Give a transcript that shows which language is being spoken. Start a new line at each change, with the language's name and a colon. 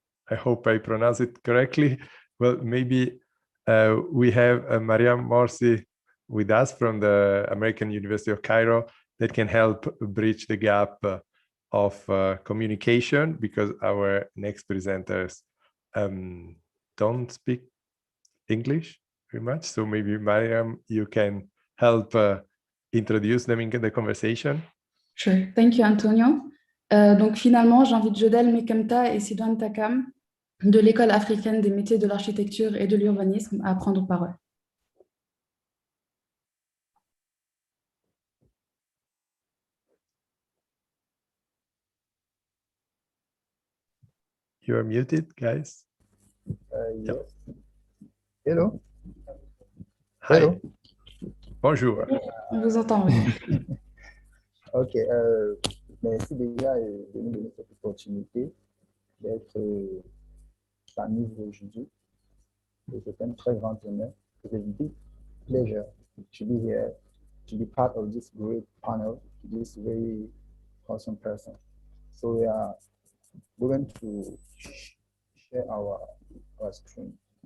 English: I hope I pronounce it correctly. Well, maybe we have Mariam Morsi with us from the American University of Cairo that can help bridge the gap of communication, because our next presenters don't speak English very much. So maybe Mariam, you can help introduce them in the conversation. Sure. Thank you, Antonio.
French: Donc finalement, j'invite Jodel, MEKEMTA et Sidoine TAKAM de l'École africaine des métiers de l'architecture et de l'urbanisme à prendre parole.
English: You are muted, guys. Yes. Hello. Hi. Hello.
French: Bonjour. On vous entend, oui. Ok. Merci déjà de nous donner cette opportunité d'être parmi vous aujourd'hui. C'est un très grand honneur.
English: It's a big pleasure to be here, to be part of this great panel, this very awesome person. So we are going to share our screen.